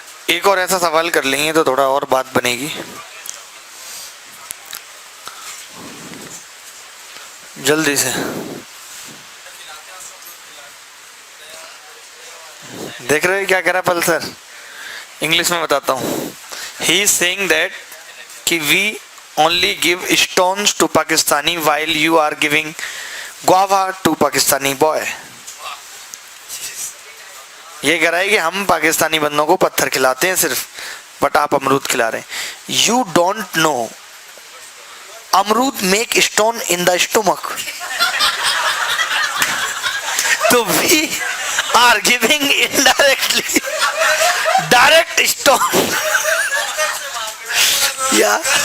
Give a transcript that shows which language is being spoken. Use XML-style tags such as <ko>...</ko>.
<hi>एक और ऐसा सवाल कर लेंगे तो थोड़ा और बात बनेगी। जल्दी से देख रहे हो क्या कह रहा है पल्सर? इंग्लिश में बताता हूँ।</hi> <en>He is saying that कि we only give stones to Pakistani while you are giving guava to Pakistani boy।</en> <hi>ये कह रहा है कि हम पाकिस्तानी बंदों को पत्थर खिलाते हैं सिर्फ, बट आप अमरूद खिला रहे हैं।</hi> <en>You don't know अमरूद make stone in the stomach। तो we are giving indirectly direct stone या</en>